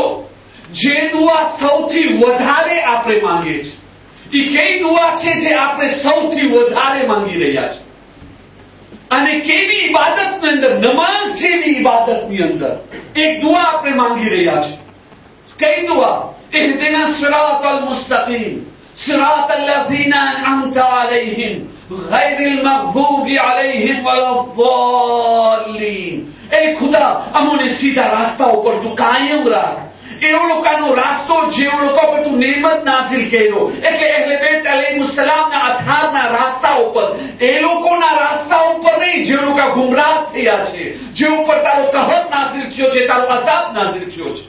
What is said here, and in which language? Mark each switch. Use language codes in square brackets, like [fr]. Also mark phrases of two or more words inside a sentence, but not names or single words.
[gu] જે દુઆ સૌથી વધારે આપણે માંગીએ છીએ, એ કઈ દુઆ છે જે આપણે સૌથી વધારે માંગી રહ્યા છે? અને કેવી ઇબાદતની અંદર, નમાઝ જેવી ઇબાદતની અંદર એક દુઆ આપણે માંગી રહ્યા છે. કઈ દુઆ? [ar] اهدنا الصراط المستقيم صراط الذين أنعمت عليهم غير المغضوب عليهم ولا الضالين. [gu] એ ખુદા, અમને સીધા રાસ્તા ઉપર તું કાયમ રાખ. એવો લોકોનો રાસ્તો જેવો લોકો પર તું નેમત નાઝિલ કર્યો, એટલે અહેલે બેત અલૈહિસ્સલામના આધારના રાસ્તા ઉપર, એ લોકોના રાસ્તા ઉપર નહીં જે લોકો ગુમરાહ થયા છે, જે ઉપર તારો કહર નાઝિલ થયો છે, તારો અઝાબ નાઝિલ થયો છે.